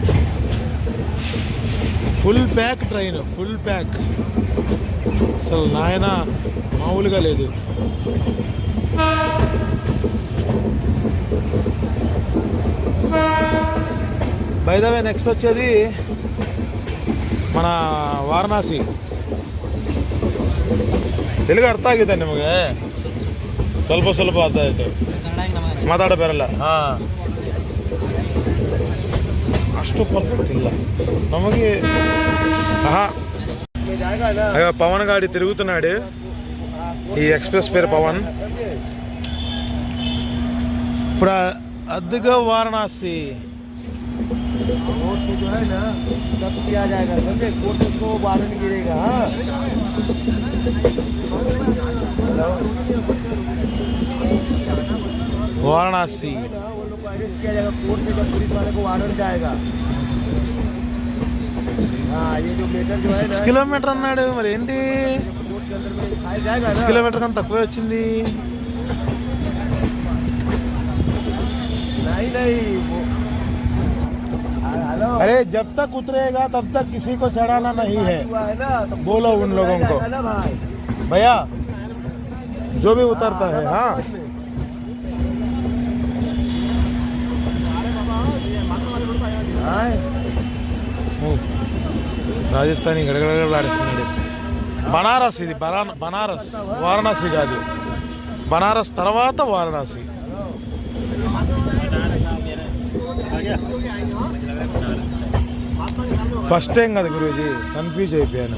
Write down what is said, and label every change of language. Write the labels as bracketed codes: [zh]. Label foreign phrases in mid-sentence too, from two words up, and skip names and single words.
[en] full pack train, full pack. [te] అసలు నాయన మామూలుగా లేదు. [en] by the way next [te] వచ్చేది మన ವಾರಣಾಸಿ. [kn] ತೆಲುಗು ಅರ್ಥ ಆಗಿದೆ ನಿಮಗೆ? ಸ್ವಲ್ಪ ಸ್ವಲ್ಪ ಅರ್ಥ ಆಯಿತು, ಮಾತಾಡೋ ಬರಲ್ಲ. ಹಾಂ, ಅಷ್ಟು ಪರ್ಫೆಕ್ಟ್ ಇಲ್ಲ ನಮಗೆ. [te] అయ్యో పవన్ గాడి తిరుగుతున్నాడు. ఈ ఎక్స్ప్రెస్ పేరు పవన్. ఇప్పుడు అద్దుగా వారణాసి. వారణాసి 6 కిలోమీటర్ అన్నాడు. మరి ఏంటి 6 కిలోమీటర్ కన్నా తక్కువే వచ్చింది. [hi] अरे जब तक उतरेगा तब तक किसी को चढ़ाना नहीं है. बोलो उन लोगों को भैया जो भी उतरता है. [te] हाँ రాజస్థానీ గడగడలాడిస్తున్నాడు. బనారస్ ఇది బనారస్, వారణాసి కాదు. బనారస్ తర్వాత వారణాసి. [en] first time [te] కదా గురూజీ, కన్ఫ్యూజ్ అయిపోయాను.